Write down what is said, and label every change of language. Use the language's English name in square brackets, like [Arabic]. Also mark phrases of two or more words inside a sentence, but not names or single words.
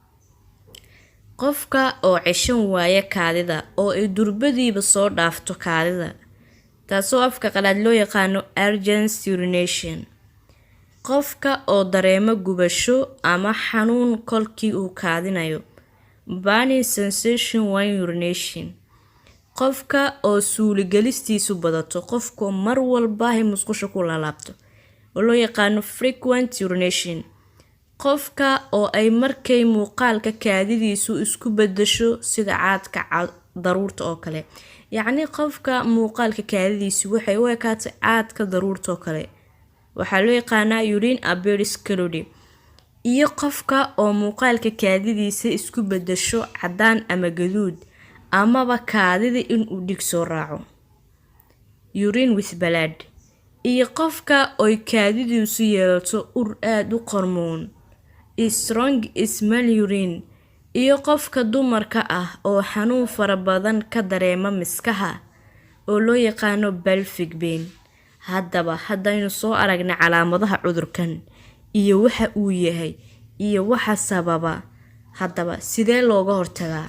[Somali] qofka oo ceshan waaya kaadida oo ay durbadiiba soo dhaafto kaadida, taasoo afka qalaad loo yaqaano [English] urgent urination. [Somali] qofka oo dareemo gubasho ama xanuun kolkii uu kaadinayo, [English] burning sensation while urination. [Somali] qofka oo suuli galistiisu badato, qofka mar walba musqusha ku laalaabto oo loo yaqaano [English] frequent urination. [Somali] qofka oo ay markay muuqaalka kaadidiisu isku bedesho sida caadka daruurta oo kale, yacni qofka muuqaalka kaadidiisu waxay u ekaatay caadka daruurta oo kale, waxaa loo yaqaanaa [English] urine appearance cloudy. [Somali] iyo qofka oo muuqaalka kaadidiisa isku bedesho cadaan ama gaduud, amaba kaadida inuu dhig soo raaco, [English] urine with blood. [Somali] iyo qofka oo kaadidiisu yeelato ur aad u qarmoon, [English] strong smell urine. [Somali] iyo qofka dumarka ah oo xanuun fara badan ka dareema miskaha oo loo yaqaano [English] pelvic pain. [Somali] haddaba haddaynu soo aragna calaamadaha cudurkan iyo waxa uu yahay iyo waxa sababa, haddaba sidee looga hortagaa?